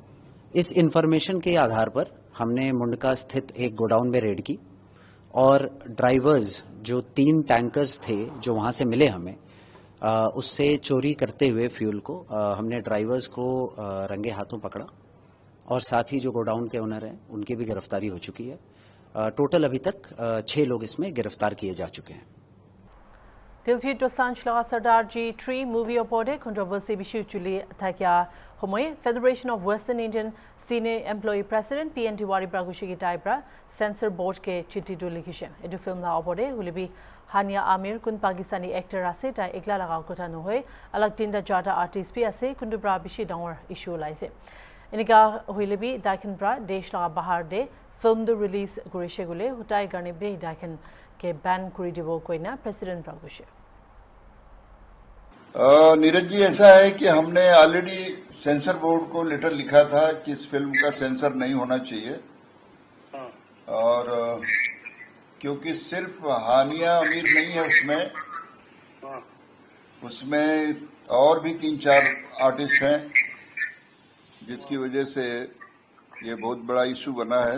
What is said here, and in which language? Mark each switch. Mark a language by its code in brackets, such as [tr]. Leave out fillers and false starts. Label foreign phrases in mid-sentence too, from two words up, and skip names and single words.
[hi] इस इंफॉर्मेशन के आधार पर हमने मुंडका स्थित एक गोडाउन में रेड की और ड्राइवर्स जो 3 टैंकर्स थे जो वहां से मिले हमें, उससे चोरी करते हुए फ्यूल को हमने ड्राइवर्स को रंगे हाथों पकड़ा और साथ ही जो गोडाउन के ओनर हैं उनकी भी गिरफ्तारी हो चुकी है। टोटल अभी तक 6 लोग इसमें गिरफ्तार किए जा चुके हैं। [nag] Diljit Dosanjh laga Sardar Ji 3 movie opode controversy bishu chuli thakya homoy Federation of Western Indian Senior Employee President PN Tiwari Pragushi ki taibra [en] censor board [nag] ke chitti do likhishe edu film la opode hulibi Hania Amir kun Pakistani actor ase tai ekla laga kotha no hoy alag tinda jada artist bi ase kundubra bishi dangor issue laise enika hulibi daikhan bra desh laga bahar de film do release gurishe gule hutai garne be daikhan के बैन करी दिबो कोइना प्रेसिडेंट प्रागुशे। [hi] नीरज जी, ऐसा है कि हमने ऑलरेडी [en] censor board [hi] को लेटर लिखा था कि इस फिल्म का सेंसर नहीं होना चाहिए और क्योंकि सिर्फ हानिया अमीर नहीं है उसमें और भी 3-4 आर्टिस्ट हैं, जिसकी वजह से ये बहुत बड़ा इशू बना है।